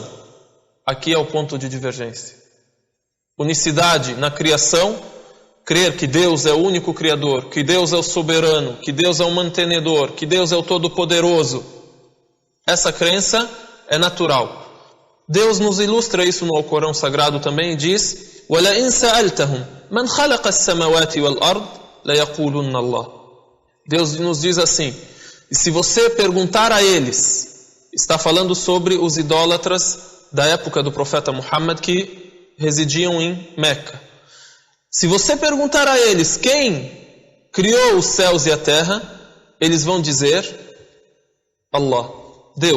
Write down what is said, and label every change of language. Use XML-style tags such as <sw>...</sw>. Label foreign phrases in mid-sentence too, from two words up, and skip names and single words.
<pt>Aqui é o ponto de divergência. Unicidade na criação, crer que Deus é o único Criador, que Deus é o soberano, que Deus é o mantenedor, que Deus é o todo-poderoso. Essa crença é natural. Deus nos ilustra isso no Alcorão Sagrado também e diz:</pt> <ar>وَلَئِنْ سَأَلْتَهُمْ مَنْ خَلَقَ السَّمَوَاتِ وَالْأَرْضِ لَيَقُولُنَّ اللَّهُ.</ar> <pt>Deus nos diz assim: e se você perguntar a eles, está falando sobre os idólatras da época do profeta Muhammad que residiam em Meca. Se você perguntar a eles quem criou os céus e a terra, eles vão dizer: Allah, Deus.</pt>